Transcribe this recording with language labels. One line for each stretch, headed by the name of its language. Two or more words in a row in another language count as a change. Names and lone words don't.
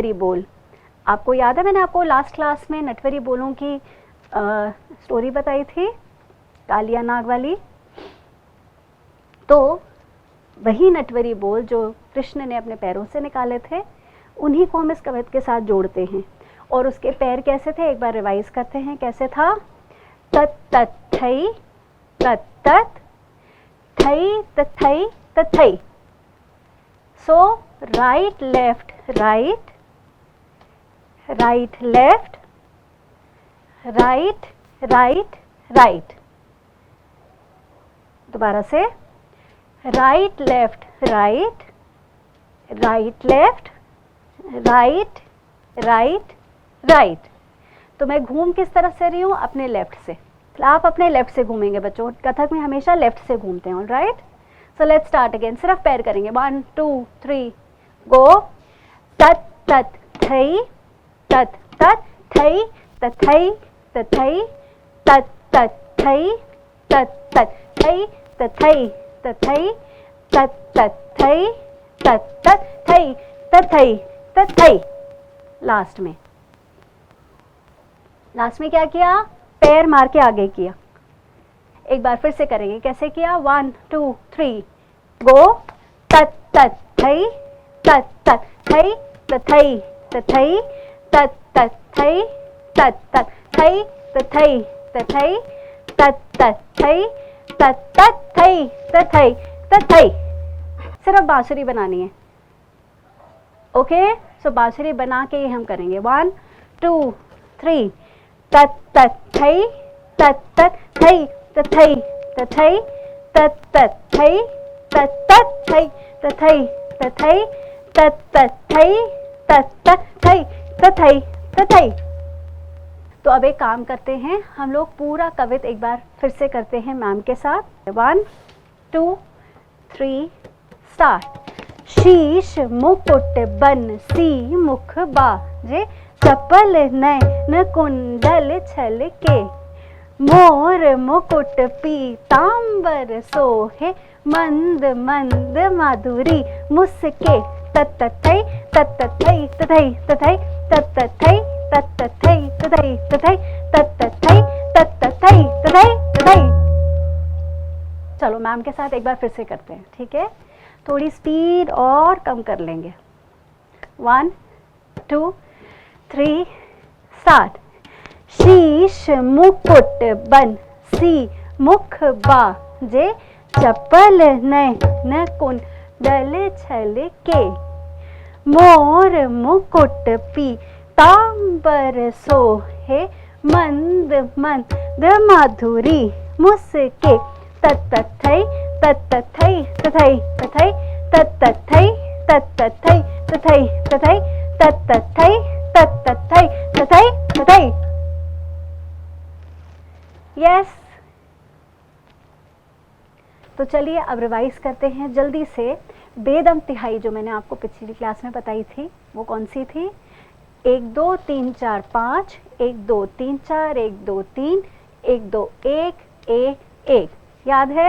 Hindi: आपको याद है मैंने आपको
English: last class
Hindi: में नटवरी बोलों की स्टोरी बताई थी कालिया नाग वाली, तो वही नटवरी बोल जो कृष्ण ने अपने पैरों से निकाले थे, उन्हीं को हम इस कवित के साथ जोड़ते हैं। और उसके पैर कैसे थे, एक बार रिवाइज करते हैं कैसे था। तत तत थई, तत तत थई तथई तथई।
English: so right left right, right left, right right right.
Hindi: दोबारा से,
English: right left right, right left, right right right.
Hindi: तो मैं घूम किस तरफ से रही हूँ, अपने लेफ्ट से। आप अपने लेफ्ट से घूमेंगे बच्चों, कथक में हमेशा लेफ्ट से घूमते हैं।
English: alright, so let's start again.
Hindi: सिर्फ पैर करेंगे, 1 2 3 गो। तत तत थई, तत तत थई तथई तथई, तत तत थई, तत तत थई तथई तथई, तत तत थई, तत तत थई तथई तथई। लास्ट में क्या किया, पैर मार के आगे किया। एक बार फिर से करेंगे, कैसे किया, 1 2 3 गो। तत तत थई, तत तत थई तथई तथई, तत तत थई, तत तत थई तथई तथई, तत तत थई, तत तत थई तथई तथई। सिर्फ बांसुरी बनानी है।
English: ok, so
Hindi: बांसुरी बना के हम करेंगे, 1 2 3 तत तत थई, तत तत थई तथई तथई, तत तत थई, तत तत थई तथई तथई, तत तत थई, तत तत थई तथई तथई। तो अब एक काम करते हैं, हम लोग पूरा कवित एक बार फिर से करते हैं मैम के साथ।
English: 1 2 3 start.
Hindi: शीश मुकुट बंसी मुख बाजे, चपल नयन कुंडल छल के, मोर मुकुट पीतांबर सोहे, मंद मंद माधुरी मुस्के। तत थई तत थई तथई तथई, तत थई तत थई तथई तथई, तत थई तत थई तथई तथई। चलो मैम के साथ एक बार फिर से करते हैं, ठीक है। थोड़ी स्पीड और कम कर लेंगे।
English: 1 2 3 start.
Hindi: शीश मुकुट बंसी मुख बाजे, चपल नयन कुंडल छल के, मोर मुकुट पीतांबर सोहे, मंद मंद माधुरी मुस्के। तत थई तत थई तथई तथई, तत थई तत थई तथई तथई, तत थई तत थई तथई तथई। यस, तो चलिए अब रिवाइज करते हैं जल्दी से। बेदम तिहाई जो मैंने आपको पिछली क्लास में बताई थी, वो कौन सी थी, 1 2 3 4 5, 1 2 3 4, 1 2 3, 1 2 1 1 1, याद है।